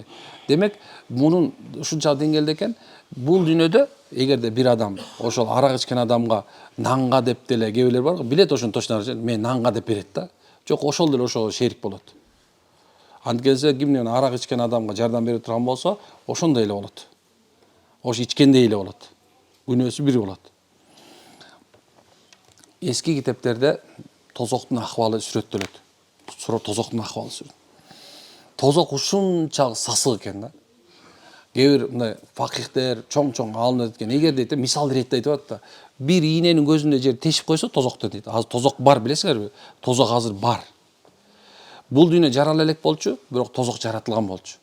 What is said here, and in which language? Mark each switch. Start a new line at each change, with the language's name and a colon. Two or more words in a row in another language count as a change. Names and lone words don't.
Kyrgyz: Демек, мунун ушунча деңгээлде экен, бул дүйнөдө эгерде бир адам ошол арак ичкен адамга нанга деп деле кээ бирлер бар, билет ошону точно мен нанга деп берет да. Жок, ошол деле ошого шерик болот. Анткенсе кимден арак ичкен адамга жардам берип турган болсо, ошондой эле болот. Ошо ичкендей эле болот. күнөөсү бир болот. Эски китептерде тозоктун ахвалы сүрөттөлөт. Тозоктун ахвалы сүрөт. Tozoq ушунчалык сасык экен да. Кээ бир мындай факихтер, чоң алымдар эткен. Эгер дейт, мисал ретинде айтып атат да, бир ийненин көзүндө жер тешип койсо тозокту дейт. Азыр тозок бар, билесиңерби? Тозок азыр бар. Бул дүйнө жарала элек болчу, бирок тозок жаратылган болчу.